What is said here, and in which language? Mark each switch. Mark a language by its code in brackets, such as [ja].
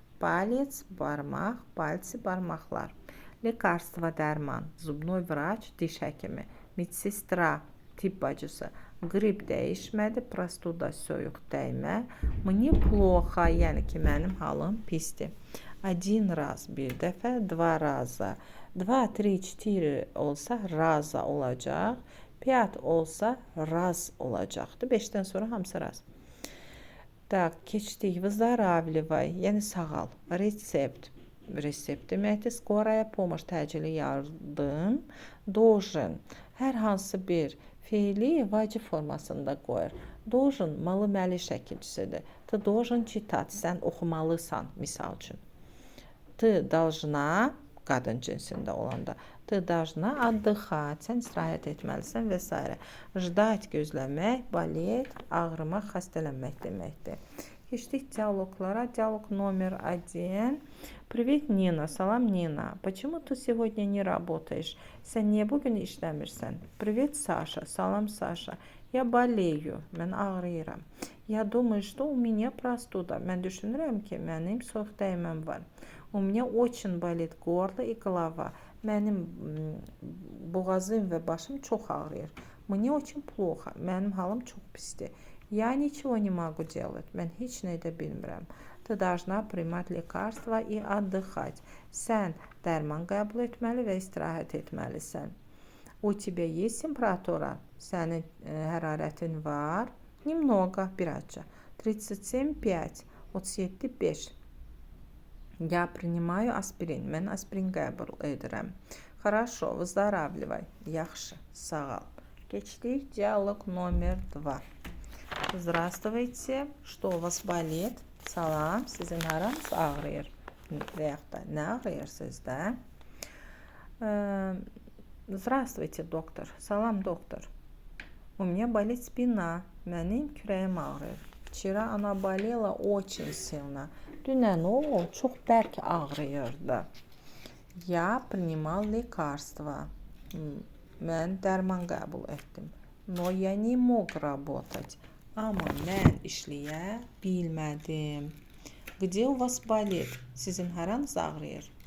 [az] Palец, barmaq. Palцы, barmaqlar. Лекарство, dərman. [ru] Zubnoy vraç, [az] diş həkimi. Медсестра, tibb bacısı. Qrip dəyişmədi, prostuda, soyuq dəymə. [ru] Мне плохо, [az] yəni ki, mənim halım pisdir. [ru] Один раз, [az] bir dəfə, [ru] два раза. [az] 2, 3, 4 olsa razа olacaq. 5 olsa раз olacaqdır. 5-dən sonra hamısı raz. Так, keçdik. Выздоравливай, yəni sağal. Resept, resept deməkdir. [ru] Скорая помощь, [az] təcili yardım. Должен, hər hansı bir fiili vacib formasında qoyur. Должен malı-məli şəkilçisidir. [ru] Ты должен читать, [az] sən oxumalısan, misal üçün. [ru] Ты должна, [az] qadın cinsində olanda. [ru] Ты должна отдыхать, [az] sən istirahət etməlisən və s. Ждать, gözləmək, болеть, ağrımaq, xəstələnmək deməkdir. [ru] Keçdik диалoglara. Диалог номер 1. Привет, Nina. [az] Salam, Nina. [ru] Почему ты сегодня не работаешь? [az] Sən niyə bugün işləmirsən? Привет, Sasha. Salam, Sasha. [ru] Я болею. [az] Mən ağrıyıram. [ru] Я думаю, что у меня простуда. [az] Mən düşünürəm ki, mənim soyuq dəyməm var. [ru] У меня очень болит горло и голова. [az] Mənim boğazım və başım çox ağrıyır. [ru] Мне очень плохо. [az] Mənim halım çox pisdir. [ru] Я ничего не могу делать. [az] Mən heç nə edə bilmirəm. [ru] Ты должна принимать лекарства и отдыхать. [az] Sən dərman qəbul etməli və istirahət etməlisən. [ru] У тебя есть температура? [az] Sənin hərarətin var? [ru] Немного, birazca. 37,5. 37,5. Я принимаю аспирин. [az] Mən aspirin qəbul edirəm. [ru] Хорошо, выздоравливай. [az] Yaxşı, sağal. Keçdik. [ru] Диалог номер 2. Здравствуйте. Что у вас болит? [az] Salam, sizin haranız ağrıyır? Və yaxud da nə ağrıyır sizdə? [ru] Здравствуйте, доктор. [az] Salam, doktor. [ru] У меня болит спина. [az] Mənim kürəyim ağrıyır. [ru] Вчера она болела очень сильно. [az] Dünən o çox bərk ağrıyırdı. [ru] Я принимал лекарства. [az] Mən dərman qəbul etdim. [ru] Но я не мог работать. [az] Amma mən işləyə bilmədim. [ru] Где у вас болит? [az] Sizin haranız ağrıyır?